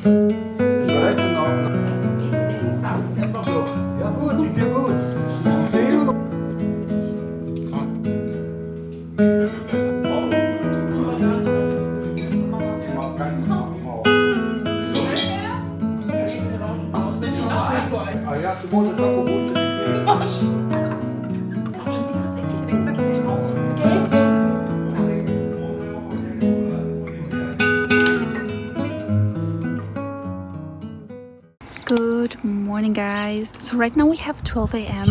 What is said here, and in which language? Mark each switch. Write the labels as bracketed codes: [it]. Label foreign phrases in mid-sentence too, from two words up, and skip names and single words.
[de] Ja gut, ich bin gut. Sehr gut. [sr] A ja to možda tako budu. [en] Good morning guys. So right now we have 12 a.m.